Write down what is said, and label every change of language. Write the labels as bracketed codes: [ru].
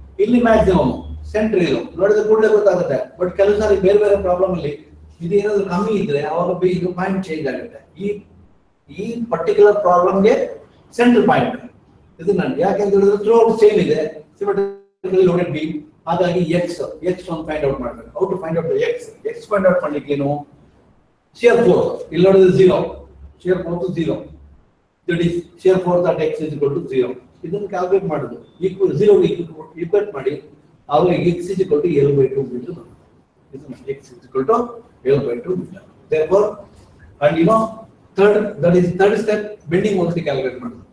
[kn] Illi maximum, center is ನೋಡಿದ್ರೆ ಕೂಡಲೇ ಗೊತ್ತಾಗುತ್ತೆ. ಬಟ್ ಕೆಲವು ಸಾರಿ ಬೇರೆ ಬೇರೆ ಪ್ರಾಬ್ಲಮ್ ಅಲ್ಲಿ ಇದು ಏನಾದ್ರು ಕಮ್ಮಿ ಇದ್ರೆ ಅವಾಗ ಇದು ಪಾಯಿಂಟ್ ಚೇಂಜ್ ಆಗುತ್ತೆ. ಈ ಪರ್ಟಿಕ್ಯುಲರ್ ಪ್ರಾಬ್ಲಮ್ಗೆ ಸೆಂಟರ್ ಪಾಯಿಂಟ್ ಇದು ನಾನು ಯಾಕೆಂತ ಹೇಳಿದ್ರೆ ಥ್ರೂ ಔಟ್ ಸೇಮ್ ಇದೆ, ಸಿಮೆಟ್ರಿಕಲಿ ಲೋಡೆಡ್ ಬೀಮ್. ಹಾಗಾಗಿ ಎಕ್ಸ್ ಒಂದು ಫೈಂಡ್ ಔಟ್ ಮಾಡಬೇಕು. [en] how to find out x [kn] find out ಮಾಡ್ಲಿಕ್ಕೆ ಏನು? [en] Shear force, [kn] ಇಲ್ಲಿ ನೋಡಿದ್ರೆ [en] 0, shear force 0. That is shear force at x is equal to 0. [kn] ಇದನ್ನು ಕ್ಯಾಲ್ಕುಲೇಟ್ ಮಾಡೋದು, ಈಕ್ವಲ್ 0 ಈಕ್ವೇಟ್ ಮಾಡಿ ಆವಾಗ x is equal to L/2 metre ಬರುತ್ತೆ. [en] ಇದು x is equal to L/2 metre. Therefore, and you know, third step bending moment calculate ಮಾಡೋದು.